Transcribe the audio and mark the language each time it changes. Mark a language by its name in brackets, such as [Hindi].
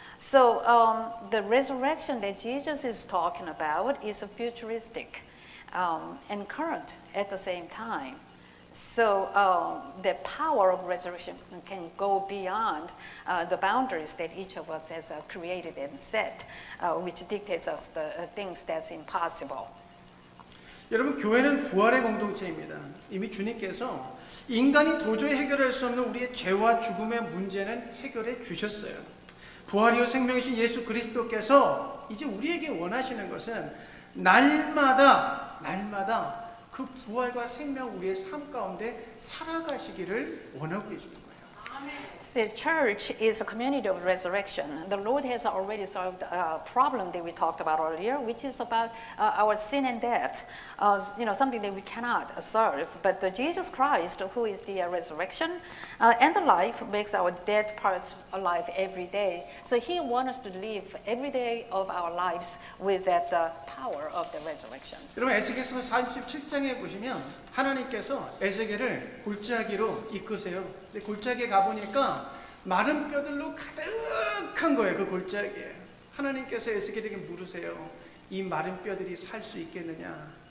[English] So the resurrection that Jesus is talking about is a futuristic and current at the same time. So the power of resurrection can go beyond the boundaries that each of us has created and set, which dictates us the things that's impossible. [Korean] 여러분, 교회는 부활의 공동체입니다. 이미 주님께서 인간이 도저히 해결할 수 없는 우리의 죄와 죽음의 문제는 해결해 주셨어요. 부활이요 생명이신 예수 그리스도께서 이제 우리에게 원하시는 것은 날마다 그 부활과 생명 우리의 삶 가운데 살아가시기를 원하고 계시는 거예요. [English] The church is a community of resurrection. The Lord has already solved a problem that we talked about earlier, which is about our sin and death, something that we cannot solve. But Jesus Christ, who is the resurrection and the life, makes our dead parts alive every day. So He wants us to live every day of our lives with that power of the resurrection. [Korean] 여러분, 에스겔서 47장에 보시면 하나님께서 에스겔을 골짜기로 이끄세요. 근데 골짜기에 가보니까 마른 뼈들로 가득한 거예요. 그 골짜기에. 하나님께서 에스겔에게 물으세요. 이 마른 뼈들이 살 수 있겠느냐?